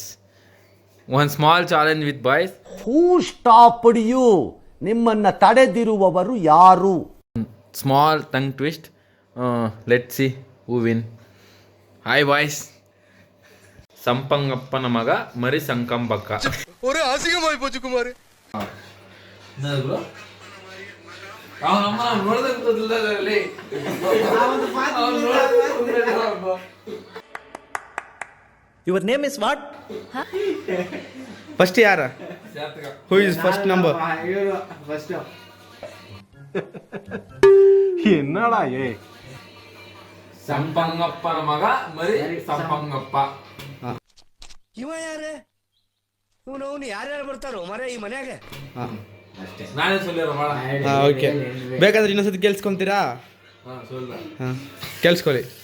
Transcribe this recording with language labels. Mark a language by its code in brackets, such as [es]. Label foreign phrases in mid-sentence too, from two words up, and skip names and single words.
[en] one small challenge with boys. who stopped you? [kn] ನಿಮ್ಮನ್ನ ತಡೆದಿರುವವರು ಯಾರು? [en] small tongue twist. let see who win. hi boys. [kn] ಸಂಪಂಗಪ್ಪನ ಮಗ ಮರಿ ಸಂಕಂಬಕ್ಕ. [ta] ஒரு அசிங்கமாய் போச்சு குமார். [en] your name is what? ಫಸ್ಟ್ ಯಾರ? who is first number? [ta] என்னடா ஏ? [kn] ಸಂಪಂಗಪ್ಪನ ಮಗ ಮರಿ ಸಂಪಂಗಪ್ಪ. ಇವ ಯಾರೇ? ಇವನು ಯಾರ್ಯಾರು ಬರ್ತಾರೋ ಮರೆ ಈ ಮನ್ಯಾಗ? ನಾನೇ ಸೊಲ್ಲಿರೋ ಮಾಡ. ಓಕೆ, ಬೇಕಾದ್ರೆ ಇನ್ನೊಂದ್ಸತಿ ಕೇಳಿಸ್ಕೊಂತೀರಾ? ಕೇಳಿಸ್ಕೊಳ್ಳಿ.